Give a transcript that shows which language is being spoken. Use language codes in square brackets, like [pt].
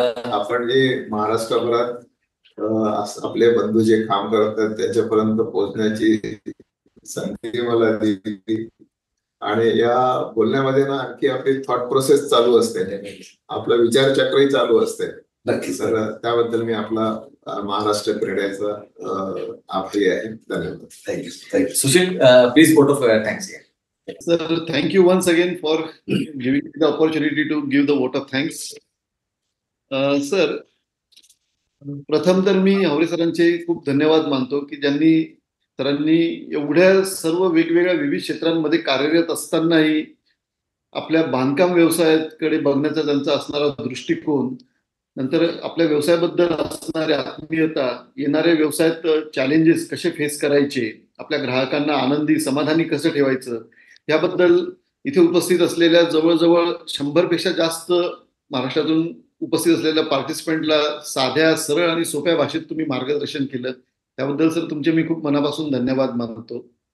[mr] आपण जे महाराष्ट्रभरात आपले बंधू जे काम करतात त्याच्यापर्यंत पोहोचण्याची संधी मला दिली आणि या बोलण्यामध्ये ना आणखी आपली थॉट प्रोसेस चालू असते, आपलं विचारचक्रही चालू असते. नक्कीच तर त्याबद्दल मी आपला महाराष्ट्र क्रीडाचा आभारी आहे. धन्यवाद. [en] Thank you. Sushil, please vote of thanks. Sir, thank you once again for giving me the opportunity to give the vote of thanks. [mr] Sir, प्रथम तर मी हावरे सरांचे खूप धन्यवाद मानतो की ज्यांनी सरांनी एवढ्या सर्व वेगवेगळ्या विविध क्षेत्रांमध्ये कार्यरत असतानाही आपल्या बांधकाम व्यवसायाकडे बघण्याचा त्यांचा असणारा दृष्टिकोन, नंतर आपल्या व्यवसायाबद्दल असणारी आत्मीयता, येणाऱ्या व्यवसायात चॅलेंजेस कसे फेस करायचे, आपल्या ग्राहकांना आनंदी समाधानी कसं ठेवायचं, याबद्दल इथे उपस्थित असलेल्या जवळजवळ 100 पेक्षा जास्त महाराष्ट्रातून उपस्थित असलेल्या पार्टिसिपंटला साध्या, सरळ आणि सोप्या भाषेत तुम्ही मार्गदर्शन केलं, त्याबद्दल सर तुमचे मी खूप मनापासून धन्यवाद मानतो.